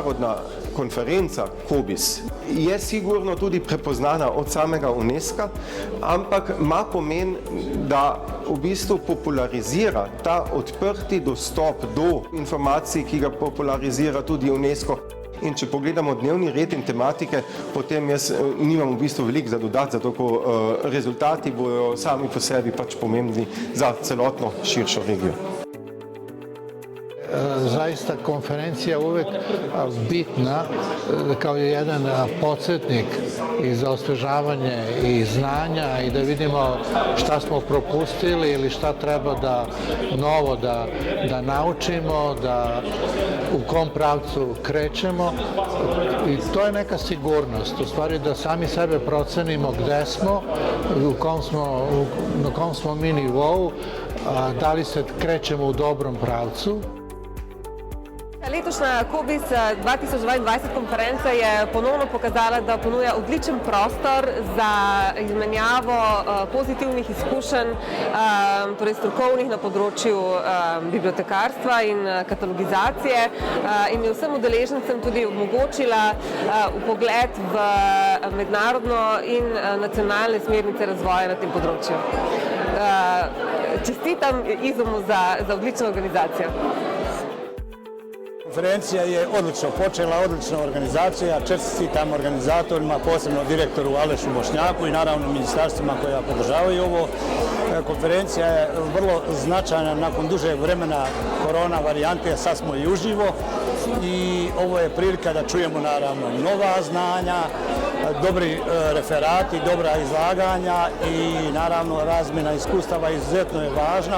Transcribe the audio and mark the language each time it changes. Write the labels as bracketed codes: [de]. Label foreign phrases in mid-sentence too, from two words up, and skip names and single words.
[sl] Mednarodna konferenca COBISS je sigurno tudi prepoznana od samega UNESCO, ampak ima pomen, da v bistvu popularizira ta odprti dostop do informacij, ki ga popularizira tudi UNESCO. In če pogledamo dnevni red in tematike, potem jaz nimam v bistvu veliko za dodati, zato ko rezultati bojo sami po sebi pač pomembni za celotno širšo regijo. [sr] Zaista konferencija uvek bitna kao jedan podsjetnik i za osvežavanje i znanja i da vidimo šta smo propustili ili šta treba da novo da naučimo, da u kom pravcu krećemo i to je neka sigurnost, u stvari da sami sebe procenimo gde smo, na kom smo mi nivou, da li se krećemo u dobrom pravcu. [sl] Letošnja COBISS 2022 konferenca je ponovno pokazala, da ponuja odličen prostor za izmenjavo pozitivnih izkušenj, torej strokovnih na področju bibliotekarstva in katalogizacije in je vsem udeležencem tudi omogočila vpogled v mednarodno in nacionalne smernice razvoja na tem področju. Čestitam IZUM-u za odlično organizacijo. [bs] Konferencija je odlično počela, odlična organizacija, čestitam organizatorima, posebno direktoru Alešu Bošnjaku i naravno ministarstvima koja podržavaju ovo. Konferencija je vrlo značajna nakon dužeg vremena korona varijante, sad smo i uživo i ovo je prilika da čujemo naravno nova znanja, dobri referati, dobra izlaganja i naravno razmjena iskustava izuzetno je važna.